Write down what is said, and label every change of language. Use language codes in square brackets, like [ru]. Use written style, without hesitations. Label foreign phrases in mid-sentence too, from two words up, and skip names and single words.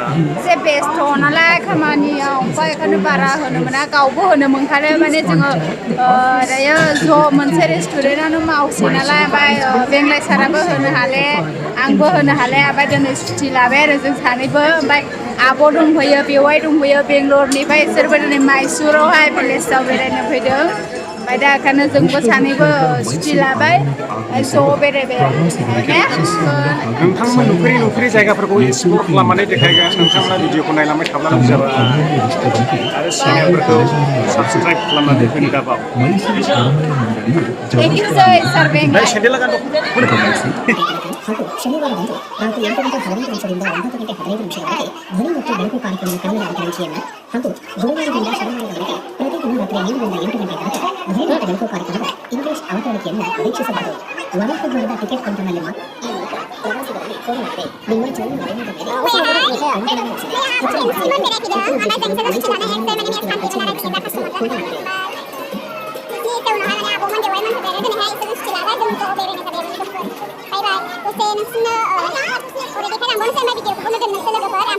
[brx] एसे बेस्थ' नालाय खामानियाव ओमफ्राय बेखायनो बारा होनो मोना गावबो होनो मोनखादों माने जोङो दायो ज' मोनसे रेस्टुरेन्टआवनो मावसै नालाय ओमफ्राय बेंलाय साराबो होनो हाले आंबो होनो हाले ओमफ्राय दिनै सुटि लाबाय आरो जों सानैबो ओमफ्राय आब' दंफैयो बेवाइ दंफैयो बेंगलरनिफ्राय बिसोरबो दिनै माइसुरावहाय भिलेजाव बेरायनो फैदों ओमफ्राय दा ओंखायनो जोंबो सानैबो सुटि लाबाय ज' बेरायबाय नोंथांमोन नुफेरै जायगाफोरखौ एक्सप्लर खालामनानै देखायगोन नोंथांमोना भिडिअखौ नायलांबाय थाब्लानो जाबाय आरो चेनेलफोरखौ साबसक्राइब खालामनानै होनो दाबाव [en] Thank you sir, Sir Bengai. [brx] सेन्देल गान दं [kn] ಹಾಗೂ ಶನಿವಾರದಂದು ರಾತ್ರಿ 8 ಗಂಟೆ 15 ನಿಮಿಷದಿಂದ 9 ಗಂಟೆ 15 ನಿಮಿಷದವರೆಗೆ ಧ್ವನಿ ಮತ್ತು ಬೆಳಕು ಕಾರ್ಯಕ್ರಮ ಕನ್ನಡ ಅಭಿರುಚಿಯನ್ನು ಹಾಗೂ ಗುರುವಾರದಿಂದ ಶನಿವಾರದವರೆಗೆ ಪ್ರತಿದಿನ ರಾತ್ರಿ 7 ರಿಂದ 8 ಗಂಟೆ ತನಕ ಧ್ವನಿ ಮತ್ತು ಬೆಳಕು ಕಾರ್ಯಕ್ರಮದ ಇಂಗ್ಲಿಷ್ ಅವತರಣಿಕೆಯನ್ನು ವೀಕ್ಷಿಸಬಹುದು ವಾರಾಂತ್ಯದ ಟಿಕೆಟ್ ಕೌಂಟರ್ನಲ್ಲಿ ಮಾತ್ರ ಈ ಮೂಲಕ ಪ್ರವಾಸಿಗರಲ್ಲಿ ಕೋರಲಾಗಿದೆ ನಿಮ್ಮ ಚಾನಲ್ ಮರೆಯದ ಮೇಲೆ [en] Bye bye. We'll see you in the